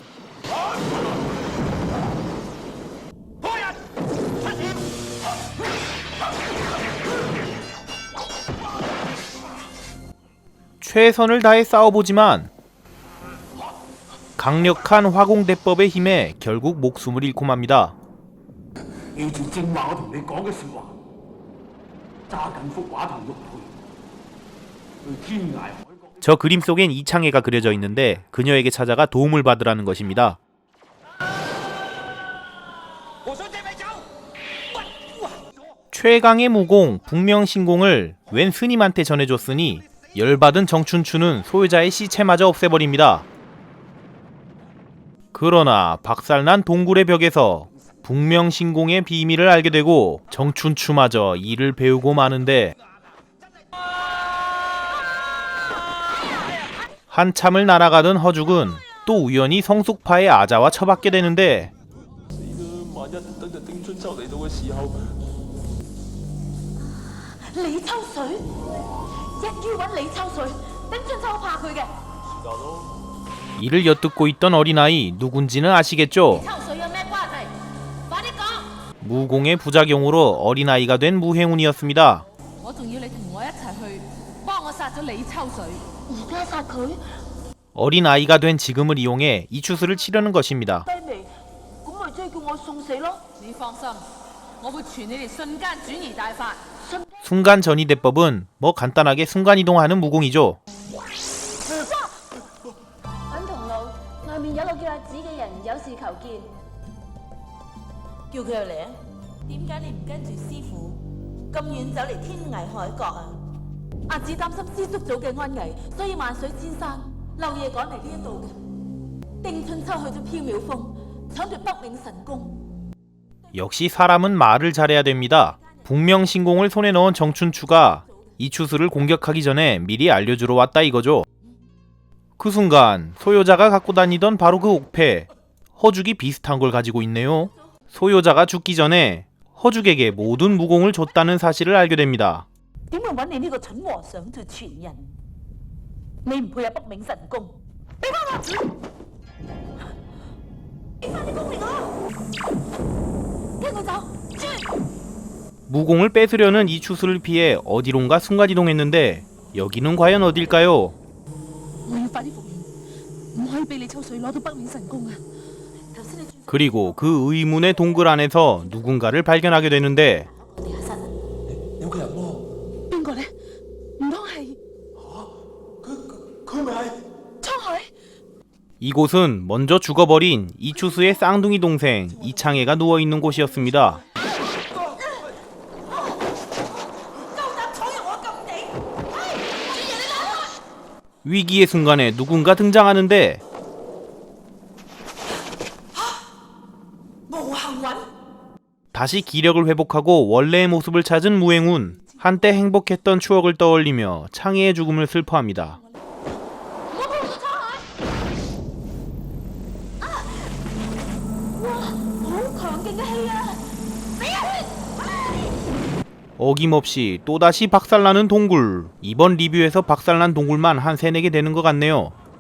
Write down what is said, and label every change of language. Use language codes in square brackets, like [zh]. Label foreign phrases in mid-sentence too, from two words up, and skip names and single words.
[ko] 최선을 다해 싸워보지만 강력한 화공대법의 힘에 결국 목숨을 잃고 맙니다. [yue] 記住正話我同你講嘅説話，揸緊幅畫同玉佩去天涯海角。 [ko] 저 그림 속엔 이창애가 그려져 있는데 그녀에게 찾아가 도움을 받으라는 것입니다. 최강의 무공 북명신공을 웬 스님한테 전해줬으니 열받은 정춘추는 소유자의 시체마저 없애버립니다. 그러나 박살난 동굴의 벽에서 북명신공의 비밀을 알게 되고 정춘추마저 이를 배우고 마는데 한참을 날아가던 허죽은 또 우연히 성숙파의 아자와 처박게 되는데 [yue] 萬一等日丁春秋嚟到嘅時候，李秋水，一於揾李秋水，丁春秋怕佢嘅。 [ko] 이를 엿듣고 있던 어린아이 누군지는 아시겠죠? [yue] 秋水有咩關係？快啲講！ [ko] 무공의 부작용으로 어린아이가 된 무행운이었습니다. [yue] 我仲要你同我一齊去幫我殺咗李秋水。而家殺佢？ [ko] 어린아이가 된 지금을 이용해 이추수를 치려는 것입니다. [yue] 低微，咁咪即係叫我送死咯？你放心，我會傳你哋瞬間轉移大法。 [ko] 순간 전이대법은 뭐 간단하게 순간이동하는 무공이죠. [yue] 揾同路，外面有個叫阿子嘅人有事求見。叫佢入嚟啊！點解你唔跟住師傅咁遠走嚟天涯海角啊？阿子擔心師叔祖嘅安危，所以萬水千山漏夜趕嚟呢一度嘅。丁春秋去咗縹緲峰，搶奪北冥神功。 [ko] 역시 사람은 말을 잘해야 됩니다. 북명신공을 손에 넣은 정춘추가 이추수를 공격하기 전에 미리 알려주러 왔다 이거죠. 그 순간 소요자가 갖고 다니던 바로 그 옥패, 허죽이 비슷한 걸 가지고 있네요. 소요자가 죽기 전에 허죽에게 모든 무공을 줬다는 사실을 알게 됩니다. [yue] 點會揾你呢個蠢和尚做傳人？你唔配有北冥神功，俾翻我！俾翻啲功力我！跟我走，轉！ [ko] 무공을 뺏으려는 이추수를 피해 어디론가 순간이동했는데 여기는 과연 어딜까요? [yue] 我要快啲復原，唔可以俾李秋水攞到北冥神功啊！頭先你 [ko] 그리고 그 의문의 동굴 안에서 누군가를 발견하게 되는데 [yue] 地下室有個人喎，邊個咧？唔通係佢咪係？滄海？ [ko] 이곳은 먼저 죽어버린 이추수의 쌍둥이 동생 이창애가 누워있는 곳이었습니다. 위기의 순간에 누군가 등장하는데 다시 기력을 회복하고 원래의 모습을 찾은 무행운. 한때 행복했던 추억을 떠올리며 창애의 죽음을 슬퍼합니다. [yue] 我碰到滄海！啊！哇，好強勁嘅氣啊！死啊！ [ko] 어김없이 또다시 박살나는 동굴. 이번 리뷰에서 박살난 동굴만 한 3-4개 되는 것 같네요.